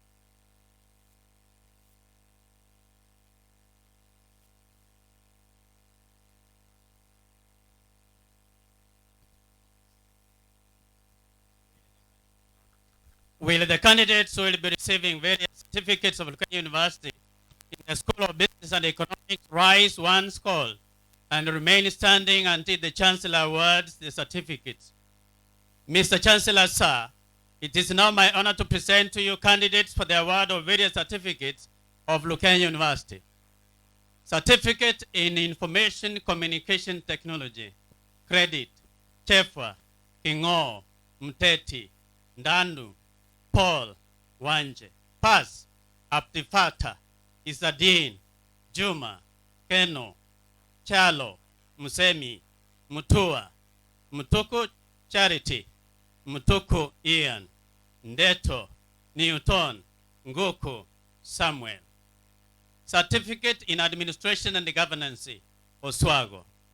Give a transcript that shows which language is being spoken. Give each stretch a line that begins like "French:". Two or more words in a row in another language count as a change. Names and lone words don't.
English: Will the candidates who will be receiving various certificates of Lukenya University in the School of Business and Economics rise once called and remain standing until the Chancellor awards the certificates? Mr. Chancellor, sir, it is now my honor to present to you candidates for the award of various certificates of Lukenya University. Certificate in Information Communication Technology, credit, Chefwa, Kingo, Mteti, Ndandu, Paul, Wanje. Pass, Aptifata, Isadin, Juma, Keno, Chalo, Musemi, Mutua, Mutuku Charity, Mutuku Ian, Ndeto, Newton, Nguku, Samuel. Certificate in Administration and Governance, Oswago.